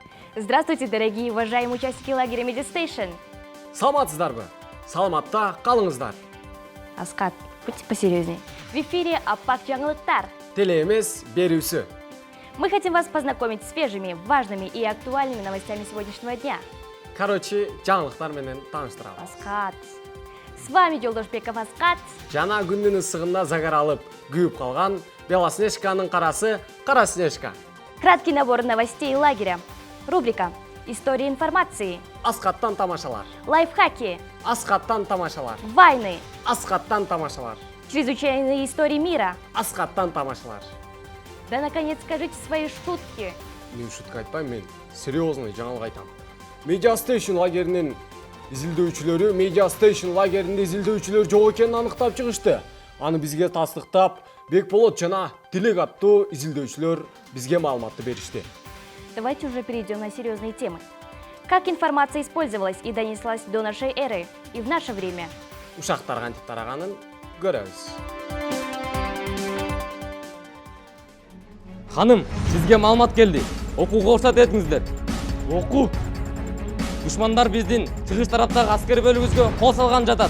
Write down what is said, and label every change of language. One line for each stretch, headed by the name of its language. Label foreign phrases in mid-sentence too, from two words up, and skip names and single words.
Russian: Здравствуйте, дорогие и уважаемые участники лагеря Медистейшн.
Kyrgyz: Саламатсыздарбы? Саламатта қалыңыздар.
Russian: Аскат, будьте посерьезней. В эфире Аппак жаңылыктар.
Kyrgyz: Теле емес, берүүсү.
Russian: Мы хотим вас познакомить с свежими, важными и актуальными новостями сегодняшнего дня.
Kyrgyz: Короче, жаңылыктар менен тааныштырабыз. Аскат.
Russian: С вами Жолдошбеков Аскат.
Kyrgyz: Жана күндүн ысыгында загар алып, күйүп калган Белоснежканын карасы Кара Снежка.
Russian: Краткий набор новостей лагеря. Рубрика «История информации».
Kyrgyz: Аскаттан тамашалар.
Russian: Лайфхаки.
Kyrgyz: Аскаттан тамашалар.
Russian: Войны.
Kyrgyz: Аскаттан тамашалар.
Russian: Чрезвычайные истории мира.
Kyrgyz: Аскаттан тамашалар.
Russian: Да, наконец, скажите свои шутки.
Kyrgyz: Мен шутка айтпайм, мен серьезный жаңылык айтам. Медиастейшн лагеринин изилдөөчүлөрү Медиастейшн лагеринде изилдөөчүлөр жок экенин аныктап чыгышты. Аны бизге тастыктап, Бекболот жана Тилек аттуу изилдөөчүлөр бизге маалыматты беришти.
Russian: Давайте уже перейдем на серьезные темы. Как информация использовалась и донеслась до нашей эры и в наше время?
Kyrgyz: Ушактар кантип тараганын көрөбүз. Ханым, сизге маалымат келди. Окууга уруксат этиңиздер. Окуу. Душмандар биздин чыгыш тараптагы аскер бөлүгүбүзгө кол салган жатат.